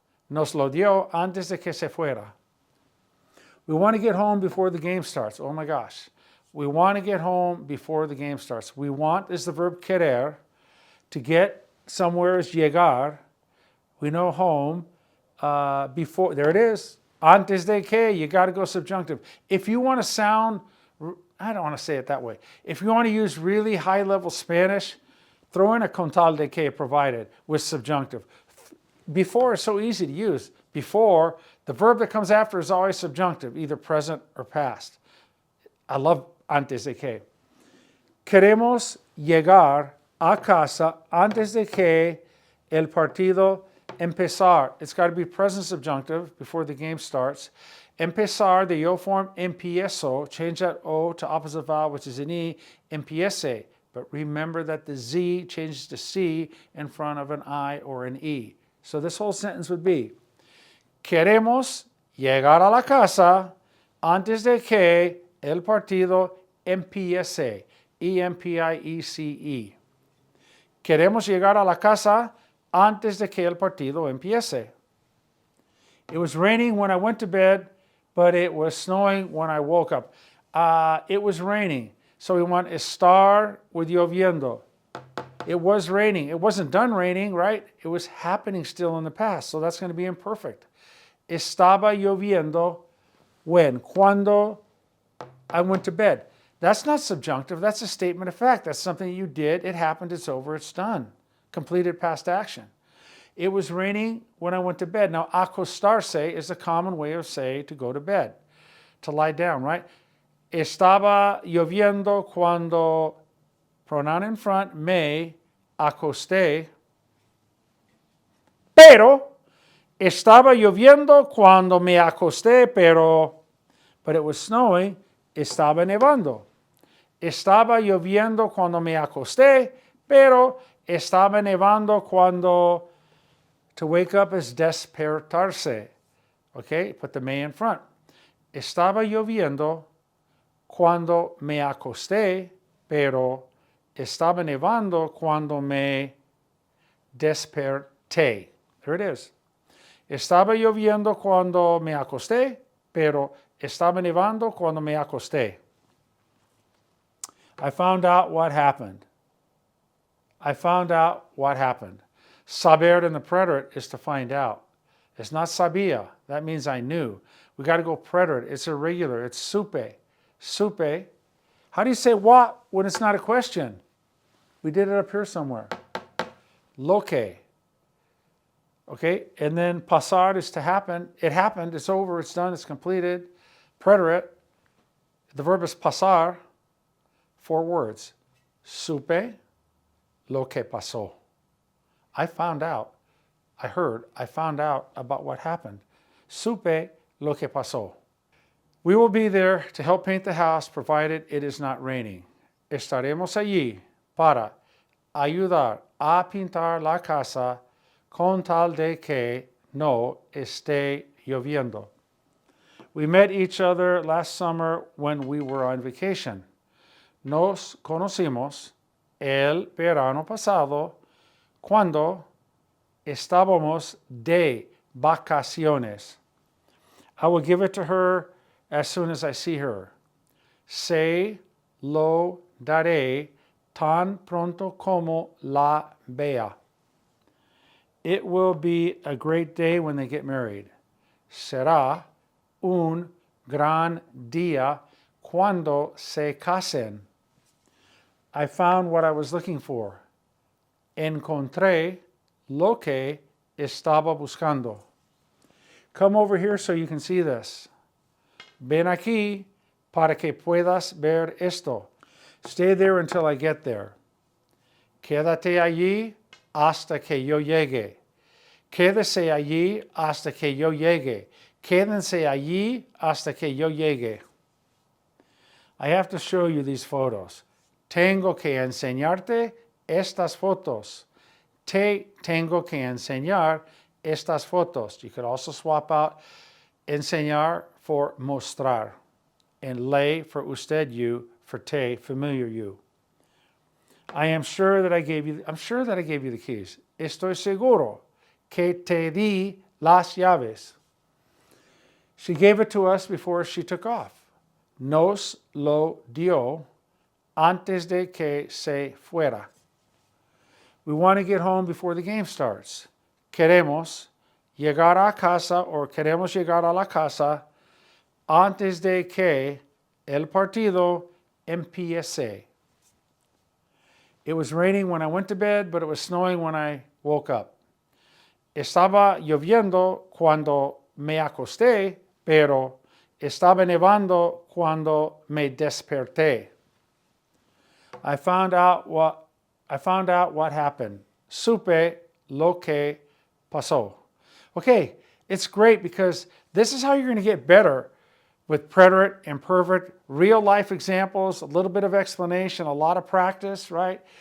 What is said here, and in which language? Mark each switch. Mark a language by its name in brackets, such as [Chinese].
[Spanish] Nos lo dio antes de que se fuera. [English] We want to get home before the game starts. Oh my gosh. We want to get home before the game starts. We want is the verb querer. To get somewhere is llegar. We know home before. There it is. Antes de que, you got to go subjunctive. If you want to sound, I don't want to say it that way. If you want to use really high-level Spanish, throw in a con tal de que provided with subjunctive. Before is so easy to use. Before, the verb that comes after is always subjunctive, either present or past. I love antes de que. [Spanish] Queremos llegar a casa antes de que el partido empezar. [English] It's got to be present subjunctive before the game starts. Empezar, the yo form, empiezo. Change that O to opposite vowel, which is an E, empiece. But remember that the Z changes to C in front of an I or an E. [Spanish] So this whole sentence would be, queremos llegar a la casa antes de que el partido empiece. E-M-P-I-E-C-E. Queremos llegar a la casa antes de que el partido empiece. [English] It was raining when I went to bed, but it was snowing when I woke up. It was raining. So we want estar with lloviendo. It was raining. It wasn't done raining, right? It was happening still in the past. So that's going to be imperfect. Estaba lloviendo when? Cuando I went to bed. That's not subjunctive. That's a statement of fact. That's something you did. It happened. It's over. It's done. Completed past action. It was raining when I went to bed. Now, acostarse is a common way of saying to go to bed, to lie down, right? [Spanish] Estaba lloviendo cuando, pronoun in front, me acosté. Pero, estaba lloviendo cuando me acosté, but it was snowing, estaba nevando. Estaba lloviendo cuando me acosté, pero estaba nevando cuando, to wake up is despertarse. Okay, put the me in front. Estaba lloviendo cuando me acosté, pero estaba nevando cuando me desperté. There it is. Estaba lloviendo cuando me acosté, pero estaba nevando cuando me acosté. [English] I found out what happened. I found out what happened. Saber in the preterite is to find out. It's not sabía. That means I knew. We got to go preterite. It's irregular. It's supe. Supe. How do you say what when it's not a question? We did it up here somewhere. Loque. Okay, and then pasar is to happen. It happened. It's over. It's done. It's completed. Preterite. The verb is pasar. 4 words. Supe lo que pasó. I found out. I heard. I found out about what happened. Supe lo que pasó. We will be there to help paint the house provided it is not raining. [Spanish] Estaremos allí para ayudar a pintar la casa con tal de que no esté lloviendo. [English] We met each other last summer when we were on vacation. [Spanish] Nos conocimos el verano pasado cuando estábamos de vacaciones. [English] I will give it to her as soon as I see her. Se lo [Spanish] daré tan pronto como la vea. [English] It will be a great day when they get married. [Spanish] Será un gran día cuando se casen. [English] I found what I was looking for. [Spanish] Encontré lo que estaba buscando. [English] Come over here so you can see this. [Spanish] Ven aquí para que puedas ver esto. [English] Stay there until I get there. [Spanish] Quédate allí hasta que yo llegue. Quédese allí hasta que yo llegue. Quédense allí hasta que yo llegue. [English] I have to show you these photos. [Spanish] Tengo que enseñarte estas fotos. Te tengo que enseñar estas fotos. [English] You could also swap out enseñar for mostrar, and le for usted, you, for te, familiar you. I'm sure that I gave you the keys. [Spanish] Estoy seguro que te di las llaves. [English] She gave it to us before she took off. [Spanish] Nos lo dio antes de que se fuera. [English] We want to get home before the game starts. [Spanish] Queremos llegar a casa or queremos llegar a la casa antes de que el partido empiece. [English] It was raining when I went to bed, but it was snowing when I woke up. [Spanish] Estaba lloviendo cuando me acosté, pero estaba nevando cuando me desperté. [English] I found out what happened. Supe lo que pasó. Okay, it's great because this is how you're going to get better with preterite and perverb, real life examples, a little bit of explanation, a lot of practice, right?